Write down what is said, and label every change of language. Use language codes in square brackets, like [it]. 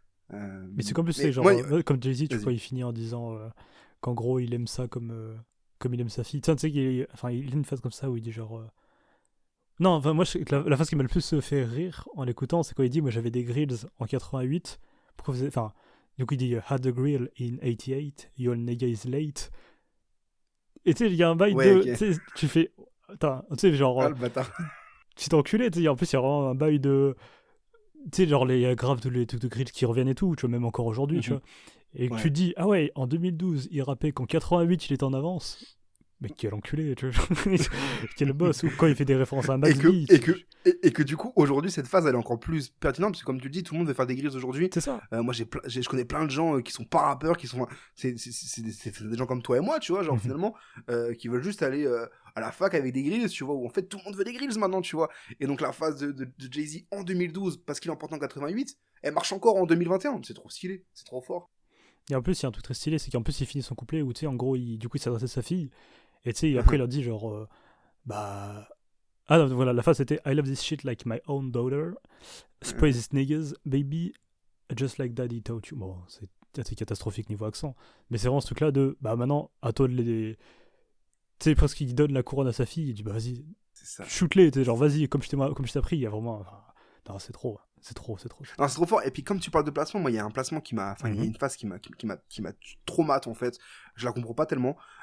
[fr] Mais c'est comme c'est genre, comme Jay-Z, tu vois, il finit en disant qu'en gros, il aime ça comme il aime sa fille. Tu sais qu'il a une phase comme ça où il dit genre... Non, enfin, moi, la phase qui m'a le plus fait rire en l'écoutant, c'est quand il dit, moi, j'avais des grills en 88. Enfin, du coup, il dit, [en] had a grill in 88, your nigga is late. [fr] Et tu sais, il y a un bail de... Tu fais... Attends, tu sais, genre... le bâtard. Tu t'es enculé, tu sais, en plus, il y a vraiment un bail de... Tu sais, genre, il y a grave tous les trucs de grills qui reviennent et tout, tu vois, même encore aujourd'hui, tu vois. Et tu te dis, ah ouais, en 2012, il rappait qu'en 88, il était en avance. Mais quel enculé, tu vois. Quel boss. Ou quand il fait des références à Max B. Et que du coup, aujourd'hui, cette phase, elle est encore plus pertinente, parce que comme tu le dis, tout le monde veut faire des grilles aujourd'hui. C'est ça. Moi, je connais plein de gens qui sont pas rappeurs, qui sont... C'est des gens comme toi et moi, tu vois, genre, finalement, qui veulent juste aller à la fac avec des grilles, tu vois, où en fait, tout le monde veut des grilles maintenant, tu vois. Et donc, la phase de Jay-Z en 2012, parce qu'il en porte en 88, elle marche encore en 2021. C'est trop stylé, c'est trop fort. Et en plus, il y a un truc très stylé, c'est qu'en plus, il finit son couplet où, tu sais, en gros, du coup, il s'adressait à sa fille. Et tu sais, après, il a dit genre, bah. Ah non, voilà, la phrase c'était [en] I love this shit like my own daughter. Spray these niggas, baby, just like daddy taught you. [fr] Bon, c'est catastrophique niveau accent. Mais c'est vraiment ce truc-là de, bah maintenant, à toi de les. Tu sais, presque il donne la couronne à sa fille, il dit, bah vas-y, shoot-les, tu sais, genre, vas-y, comme je t'ai appris, il y a vraiment. Non, c'est trop. Non, c'est trop fort. Et puis, comme tu parles de placement, moi, il y a un placement qui m'a. Enfin, il y a une phase qui m'a traumate, en fait. Je la comprends pas tellement.